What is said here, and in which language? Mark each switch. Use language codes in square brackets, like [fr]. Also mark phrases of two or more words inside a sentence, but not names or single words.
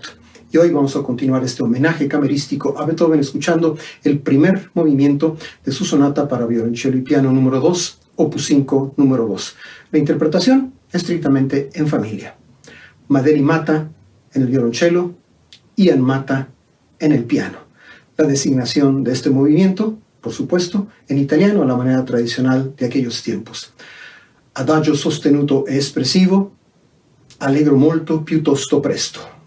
[es] Y hoy vamos a continuar este homenaje camerístico a Beethoven escuchando el primer movimiento de su sonata para violonchelo y piano número 2, Opus 5 número 2. La interpretación estrictamente en familia. Madeli Mata en el violonchelo, Ian Mata en el piano. La designación de este movimiento, por supuesto, en italiano a la manera tradicional de aquellos tiempos. [it] Adagio sostenuto e espressivo, allegro molto piuttosto presto.